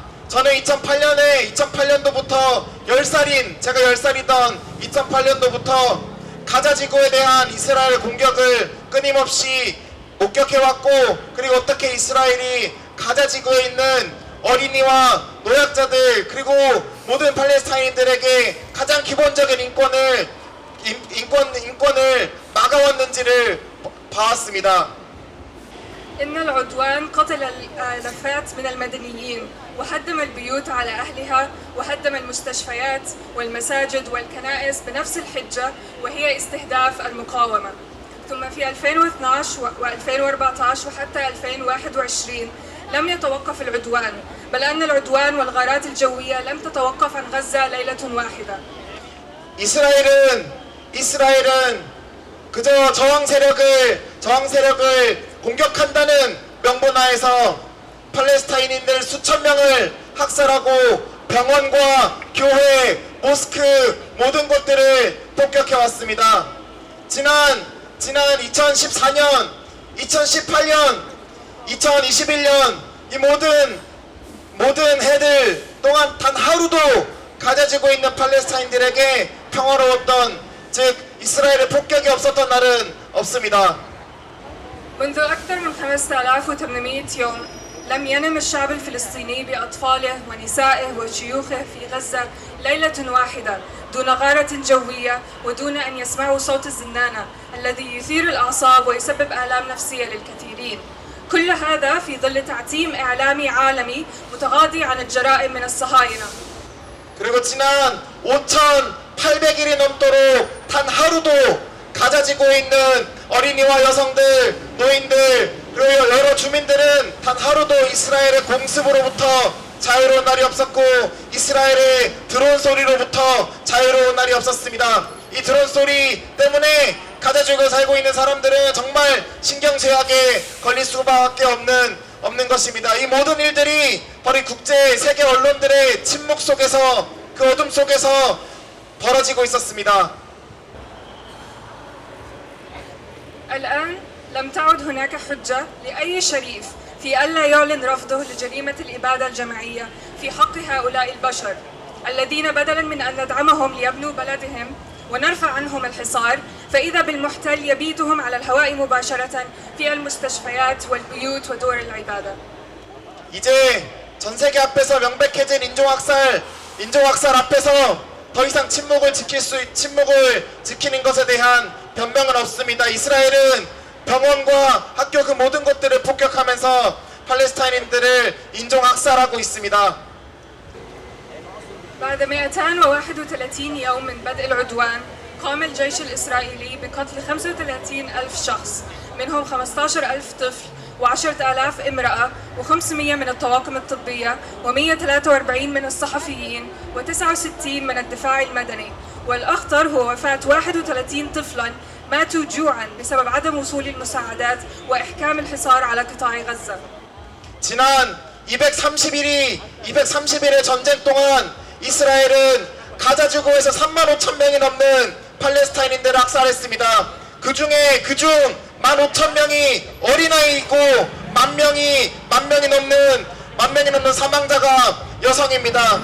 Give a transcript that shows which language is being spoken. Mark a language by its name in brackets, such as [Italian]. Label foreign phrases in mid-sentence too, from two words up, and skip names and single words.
[Korean] 저는 2008년도부터 제가 10살이던 2008년도부터 가자 지구에 대한 이스라엘 공격을 끊임없이 목격해왔고, 그리고 어떻게 이스라엘이 가자 지구에 있는 어린이와 노약자들 그리고 모든 팔레스타인들에게 가장 기본적인 인권을 막아왔는지를 봐왔습니다. [Arabic] إن العدوان قتل الآلافات من المدنيين وهدم البيوت على أهلها وهدم المستشفيات والمساجد والكنائس بنفس الحجة وهي استهداف المقاومة. ثم في 2012 و2014 وحتى 2021 لم يتوقف العدوان، بل أن العدوان والغارات الجوية لم تتوقف عن غزة ليلة واحدة. [Korean] 이스라엘은 그저 저항 세력을 공격한다는 명분하에서 팔레스타인인들 수천 명을 학살하고 병원과 교회, 모스크 모든 곳들을 폭격해 왔습니다. 지난 2014년, 2018년, 2021년 이 모든 해들 동안 단 하루도 가져지고 있는 팔레스타인들에게 평화로웠던, 즉 이스라엘의 폭격이 없었던 날은 없습니다. [Arabic] منذ أكثر من 5800 يوم لم ينم الشعب الفلسطيني بأطفاله ونسائه وشيوخه في غزة ليلة واحدة دون غارة جوية ودون أن يسمعوا صوت الزنانة الذي يثير الأعصاب ويسبب آلام نفسية للكثيرين. كل هذا في ظل تعتيم إعلامي عالمي متغاضي عن الجرائم من الصهاينة. [Korean] 그리고 지난 5,800일이 넘도록 단 하루도 가자 지구에 있는 어린이와 여성들, 노인들, 그리고 여러 주민들은 단 하루도 이스라엘의 공습으로부터 자유로운 날이 없었고 이스라엘의 드론 소리로부터 자유로운 날이 없었습니다. 이 드론 소리 때문에 가자 지구에 살고 있는 사람들은 정말 신경쇠약에 걸릴 수밖에 없는 것입니다. 이 모든 일들이 바로 국제 세계 언론들의 침묵 속에서 그 어둠 속에서 벌어지고 있었습니다. [Arabic] الآن لم تعد هناك حجة لأي شريف في ألا يعلن رفضه لجريمة الإبادة الجماعية في حق هؤلاء البشر الذين بدلا من أن ندعمهم ليبنوا بلدهم ونرفع عنهم الحصار فإذا بالمحتل يبيتهم على الهواء مباشرة في المستشفيات والبيوت ودور العبادة. [Korean] 이제 전 세계 앞에서 명백해진 인종학살 앞에서 더 이상 침묵을 지키는 것에 대한 변명은 없습니다. 이스라엘은 병원과 학교 그 모든 것들을 폭격하면서 팔레스타인인들을 인종학살하고 있습니다. [Arabic] بعد 231 يوم من بدء العدوان قام الجيش الإسرائيلي بقتل 35 ألف شخص منهم 15 ألف طفل و10,000 امرأة و500 من الطواقم الطبية و143 من الصحفيين و69 من الدفاع المدني والأخطر هو وفاة 31 طفلا ماتوا جوعا بسبب عدم وصول المساعدات وإحكام الحصار على قطاع غزة. [Korean] 지난 230일의 전쟁 동안 이스라엘은 가자 지구에서 35,000명이 넘는 팔레스타인인들을 학살했습니다. 그중 15,000명이 어린아이이고 만 명이 넘는 사망자가 여성입니다.